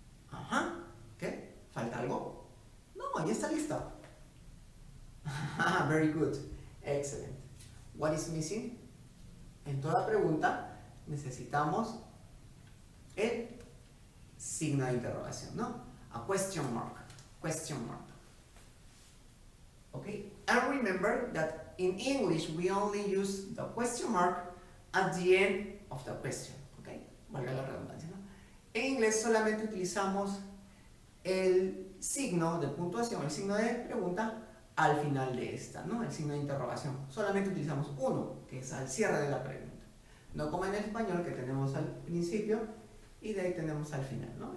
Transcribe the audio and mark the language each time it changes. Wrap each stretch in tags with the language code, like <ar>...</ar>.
<es>Ajá, ¿qué? ¿Falta algo? No, ya está lista.</es> <en>Very good, excellent. What is missing?</en> <es>En toda pregunta necesitamos el signo de interrogación, ¿no?</es> <en>A question mark, question mark. Okay, and remember that in English we only use the question mark at the end of the question.</en> <es>Okay, valga la redundancia, ¿no? En inglés solamente utilizamos el signo de puntuación, el signo de pregunta al final de esta, ¿no? El signo de interrogación. Solamente utilizamos uno, que es al cierre de la pregunta. No como en el español, que tenemos al principio y de ahí tenemos al final, ¿no?</es>